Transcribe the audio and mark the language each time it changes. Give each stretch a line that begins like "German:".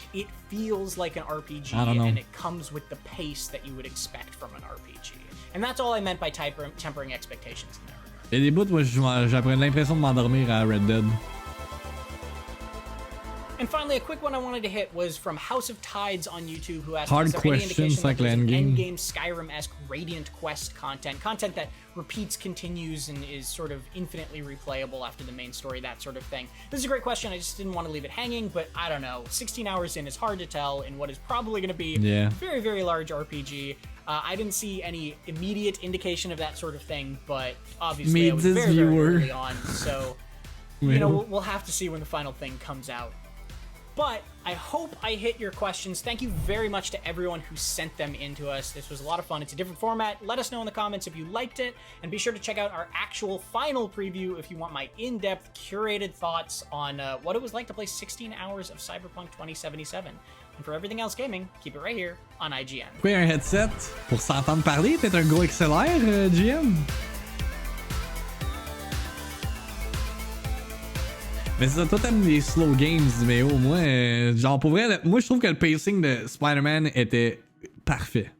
English: It feels like an RPG, and it comes with the pace that you would expect from an RPG. And that's all I meant by tempering expectations in that regard.
French: Il y a des bouts où j'avais l'impression de m'endormir à Red Dead.
English: And finally, a quick one I wanted to hit was from House of Tides on YouTube, who asked, hard questions like endgame Skyrim-esque Radiant Quest content that repeats, continues, and is sort of infinitely replayable after the main story, that sort of thing. This is a great question. I just didn't want to leave it hanging, but I don't know. 16 hours in is hard to tell in what is probably going to be a very, very large RPG. I didn't see any immediate indication of that sort of thing, but obviously I was very, very early on, so you know, we'll have to see when the final thing comes out. But I hope I hit your questions. Thank you very much to everyone who sent them in to us. This was a lot of fun. It's a different format. Let us know in the comments if you liked it. And be sure to check out our actual final preview if you want my in-depth, curated thoughts on what it was like to play 16 hours of Cyberpunk 2077. And for everything else gaming, keep it right here on IGN.
French: Oui, un headset pour s'entendre parler. T'es un gros XLR, GM. Mais c'est ça, toi t'aimes les slow games, mais au moins, genre pour vrai, moi je trouve que le pacing de Spider-Man était parfait.